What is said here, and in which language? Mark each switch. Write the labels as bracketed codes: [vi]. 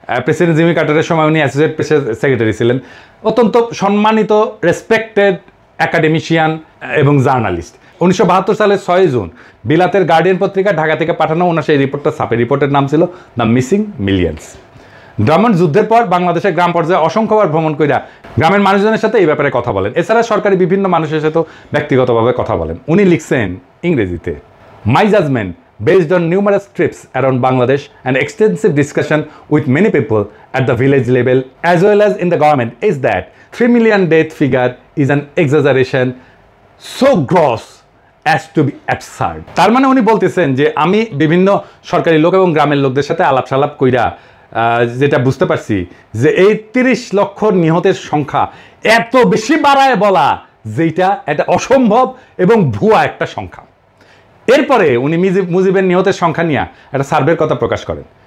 [bn] President Jimmy কার্টারের সময় উনি associate প্রেসের সেক্রেটারি ছিলেন। অত্যন্ত সম্মানিত রেসপেক্টেড একাডেমিশিয়ান এবং জার্নালিস্ট। 1972 সালের 6 জুন বিলাতের গার্ডিয়ান পত্রিকা ঢাকা থেকে পাঠানো ওনার সেই রিপোর্টটা ছাপে। রিপোর্টের নাম ছিল দ্য মিসিং মিলিয়ন্স। ড্রামন্ড যুদ্ধের পর বাংলাদেশের গ্রাম পর্যায়ে অসংখ্যবার ভ্রমণ কইরা গ্রামের মানুষজনের সাথে এই ব্যাপারে কথা বলেন। এছাড়া সরকারি বিভিন্ন মানুষের সাথেও ব্যক্তিগতভাবে কথা বলেন। উনি লিখছেন ইংরেজিতে, [en] My judgement based on numerous trips around Bangladesh and extensive discussion with many people at the village level as well as in the government is that 3 million death figure is an exaggeration so gross as to be absurd. [bn] তার মানে উনি বলতেছেন যে আমি বিভিন্ন সরকারি লোক এবং গ্রামের লোকদের সাথে আলাপ সালাপ কইরা যেটা বুঝতে পারছি যে এই 30 লক্ষ নিহতের সংখ্যা এত বেশি বাড়ায় বলা যেটা এটা অসম্ভব এবং ভুয়া একটা সংখ্যা। এরপরে উনি মুজিবের নিহতের সংখ্যা নিয়ে একটা সার্ভের কথা প্রকাশ করেন।